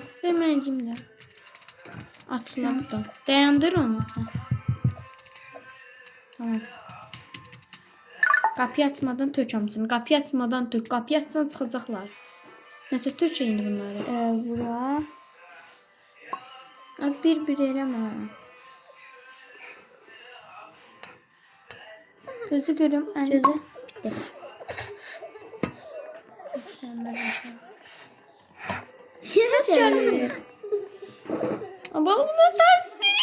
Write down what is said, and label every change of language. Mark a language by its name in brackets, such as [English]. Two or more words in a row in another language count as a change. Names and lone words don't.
[Azerbaijani] Verməyəcəm də. Atla buradan. Dayandır onu. Tamam. Qapıyı açmadan tök hamısını. Qapıyı açmadan tök. Qapıyı açsan çıxacaqlar. Nəsə tök indi bunları. Bura. Az bir eleme. Gözü görüm. Gözü. Bitti. [Turkish] Ses gelmiyor. Balım da sesli.